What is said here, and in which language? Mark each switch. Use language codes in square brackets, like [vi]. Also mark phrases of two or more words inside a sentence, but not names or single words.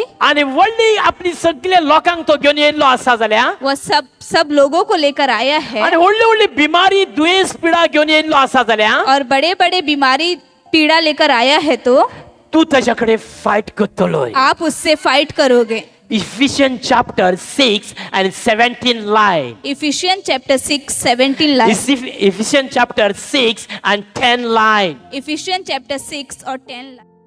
[kok] आणि व्हडली आपली सगळे लोकांक तो घेऊन येयलो आसा जाल्यार [hi] वो सब लोगों को लेकर आया है [kok] आणि व्हडली व्हडली बिमारी दुयेंस पिडा घेऊन येयलो आसा जाल्यार [hi] और बड़े बड़े बीमारी पीड़ा लेकर आया है तो [kok] तू त्याच्याकडे फाईट करतलोय। [hi] आप उससे फाइट करोगे। [en] Ephesians chapter 6 and 17 line. Ephesian chapter 6 17 line. Ephesians chapter 6 and 10 line. Ephesian chapter 6 और 10 line।